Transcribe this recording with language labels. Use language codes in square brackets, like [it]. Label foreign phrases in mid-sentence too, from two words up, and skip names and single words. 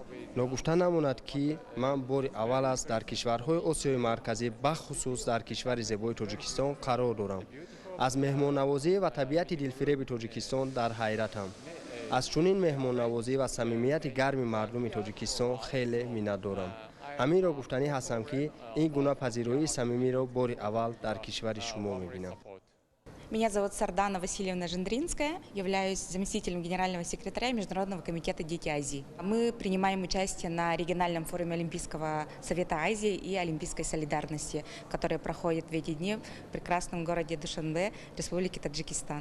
[tg] ногуфта намонад ки ман бори аввал аст дар кишварҳои Осиёи марказӣ бахусус дар кишвари зебои Тоҷикистон қарор дорам. аз меҳмоннавозӣ ва табиати дилфиреби Тоҷикистон дар ҳайратам. аз чунин меҳмоннавозӣ ва самимияти гарми мардуми Тоҷикистон хеле миннатдорам. ҳаминро гуфтанӣ ҳастам ки ин гуна пазироии самимиро бори аввал дар кишвари шумо мебинам. [ru] Меня зовут Сардана Васильевна Жендринская, являюсь заместителем генерального секретаря Международного комитета «Дети Азии». Мы принимаем участие на региональном форуме Олимпийского совета Азии и Олимпийской солидарности, который проходит в эти дни в прекрасном городе Душанбе, Республики Таджикистан.